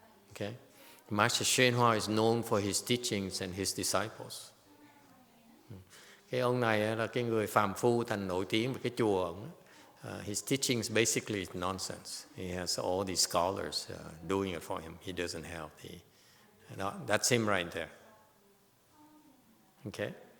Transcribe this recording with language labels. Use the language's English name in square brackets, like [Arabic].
[English] Okay, Master YongHua is known for his teachings and his disciples. [Vietnamese] Cái ông này là cái người phàm phu thành nổi tiếng về cái chùa ông. [English] His teachings basically is nonsense. He has all these scholars doing it for him. He doesn't have that's him right there. Okay?